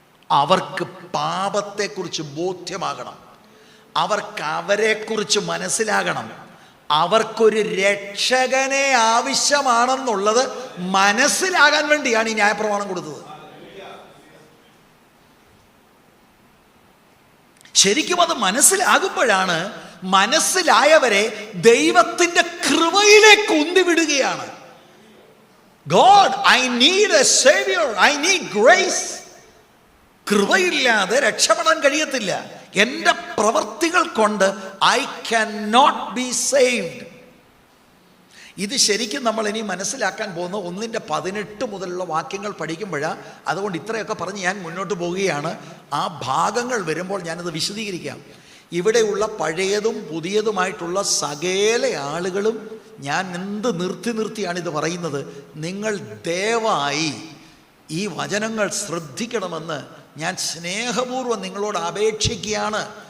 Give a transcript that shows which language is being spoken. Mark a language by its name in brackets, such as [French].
[Malayalam] അവർക്ക് പാപത്തെക്കുറിച്ച് ബോധ്യമാകണം, അവർക്ക് അവരെക്കുറിച്ച് മനസ്സിലാകണം, അവർക്കൊരു രക്ഷകനെ ആവശ്യമാണെന്നുള്ളത് മനസ്സിലാകാൻ വേണ്ടിയാണ് ഈ ന്യായപ്രമാണം കൊടുത്തത്. ശരിക്കും അത് മനസ്സിലാകുമ്പോഴാണ് മനസ്സിലായവരെ ദൈവത്തിൻ്റെ കൃപയിലേക്ക് ഉന്തിവിടുകയാണ്. [English] God, I need a savior, I need grace. [Malayalam] കൃപയില്ലാതെ രക്ഷപ്പെടാൻ കഴിയത്തില്ല. എൻ്റെ പ്രവൃത്തികൾ കൊണ്ട് [English] I cannot be saved. [Malayalam] ഇത് ശരിക്കും നമ്മൾ ഇനി മനസ്സിലാക്കാൻ പോകുന്ന 1:18 മുതലുള്ള വാക്യങ്ങൾ പഠിക്കുമ്പോഴാണ്. അതുകൊണ്ട് ഇത്രയൊക്കെ പറഞ്ഞ് ഞാൻ മുന്നോട്ട് പോവുകയാണ്. ആ ഭാഗങ്ങൾ വരുമ്പോൾ ഞാനത് വിശദീകരിക്കാം. ഇവിടെയുള്ള പഴയതും പുതിയതുമായിട്ടുള്ള സകല ആളുകളും ഞാൻ എന്ത് നിർത്തിയാണിത് പറയുന്നത്, നിങ്ങൾ ദയവായി ഈ വചനങ്ങൾ ശ്രദ്ധിക്കണമെന്ന് ഞാൻ സ്നേഹപൂർവ്വം നിങ്ങളോട് അപേക്ഷിക്കുകയാണ്.